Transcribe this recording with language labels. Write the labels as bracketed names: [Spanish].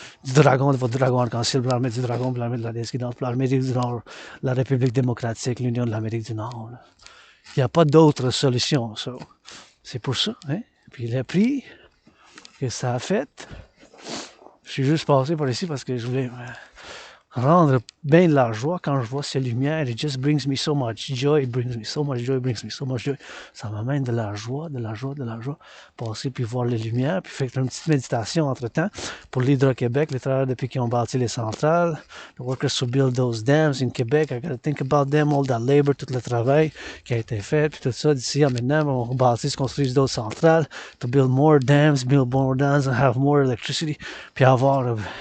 [French] Du dragon, de votre dragon arc-en-ciel, pour l'armée du dragon, pour l'armée de la dissidence, pour l'Amérique du Nord, la République démocratique, l'Union de l'Amérique du Nord. Là. Il n'y a pas d'autre solution, ça. C'est pour ça, hein? Puis le prix que ça a fait, je suis juste passé par ici parce que je voulais rendre bien de la joie quand je vois ces lumières. [English] It just brings me so much joy, it brings me so much joy, it brings me so much joy. [French] Ça m'amène de la joie, de la joie, de la joie. Passer puis voir les lumières, puis faire une petite méditation entre-temps pour l'Hydro-Québec, les travailleurs depuis qu'ils ont bâti les centrales. [English] The workers who build those dams in Québec, I gotta think about them, all that labor, [French] tout le travail qui a été fait, puis tout ça d'ici à maintenant, on bâtit, construise d'autres centrales, [English] to build more dams and have more electricity, [French] puis avoir